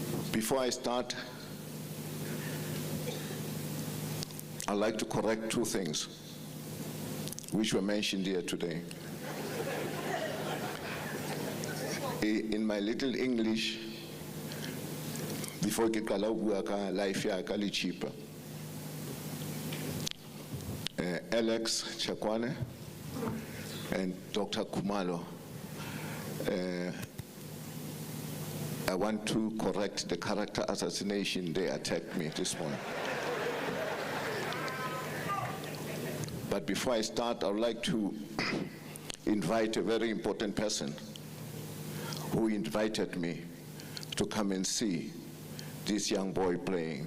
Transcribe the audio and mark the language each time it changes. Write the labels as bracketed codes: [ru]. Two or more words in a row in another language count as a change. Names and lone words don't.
[en] Before I start, I'd like to correct two things which were mentioned here today. In my little English, before [st] ke qala ho bua ka life ya ka le Chippa, Alex Chakwane and Dr. [en] Kumalo, I want to correct the character assassination they attacked me this morning. But before I start, I would like to invite a very important person who invited me to come and see this young boy playing.